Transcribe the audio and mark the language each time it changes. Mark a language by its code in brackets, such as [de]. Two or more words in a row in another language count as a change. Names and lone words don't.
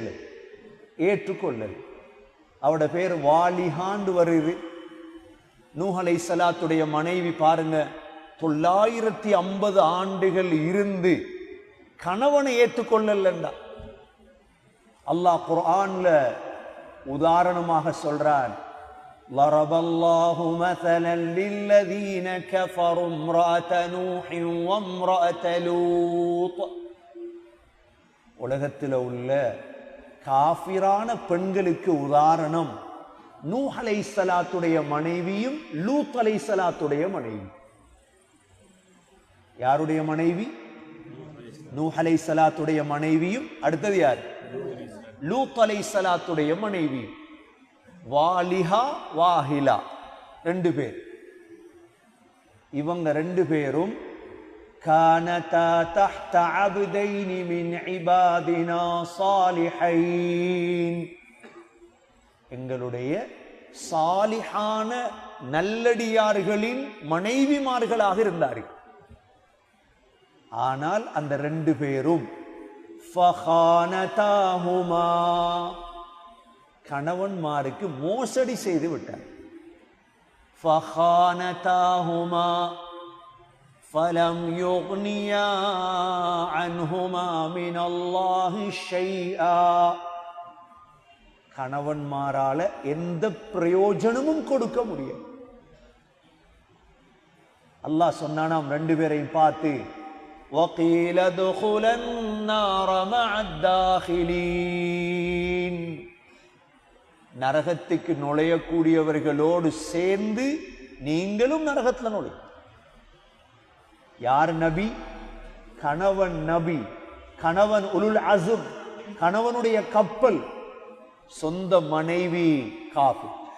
[ta] ஏற்றுக்கொள்ளல். அவட பேர் வாலிஹாண்டு வருது. நூஹ் அலைஹிஸ்ஸலாத்துடைய மனைவி பாருங்க, 950 ஆண்டுகள் இருந்து கணவனை ஏற்றுக்கொள்ளலண்டா. அல்லாஹ் குர்ஆன்ல உதாரணமாக சொல்றான், [ar] ضرب الله مثلا للذين كفروا امرأة نوح وامرأة لوط. [ta] உலகத்தில் உள்ள காஃபிரான பெண்களுக்கு உதாரணம் நூஹ் அலைஹிஸ்ஸலாத்துடைய மனைவியும் லூத் அலைஹிஸ்ஸலாத்துடைய மனைவி. யாருடைய மனைவி? நூஹ் அலைஹிஸ்ஸலாத்துடைய மனைவியும் அடுத்தது யார்? லூத் அலைஹிஸ்ஸலாத்துடைய மனைவி. வாலிஹா வாஹிலா ரெண்டு பேர். இவங்க ரெண்டு பேரும் [ar] كانتا تحت عبدين من عبادنا صالحين. [ta] எங்களுடைய சாலிஹான நல்லடியார்களின் மனைவிமார்களாக இருந்தார்கள். ஆனால் அந்த ரெண்டு பேரும் فخانتاهما கணவன்மாருக்கு மோசடி செய்து விட்டார். [ar] فخانتاهما فلم يغنيا عنهما من الله شيئا. [ta] கணவன்மாரால எந்த பிரயோஜனமும் கொடுக்க முடியாது. அல்லாஹ் சொன்னானாம் ரெண்டு பேரையும் பார்த்து, [ar] وَقِيلَ ادْخُلَا النَّارَ مَعَ الدَّاخِلِينَ. [ta] நரகத்துக்கு நுழையக்கூடியவர்களோடு சேர்ந்து நீங்களும் நரகத்தில் நுழை. யார் நபி? கணவன் நபி. கணவன் [ar] أولو العزم, [ta] கணவனுடைய கப்பல், சொந்த மனைவி காஃபிர்.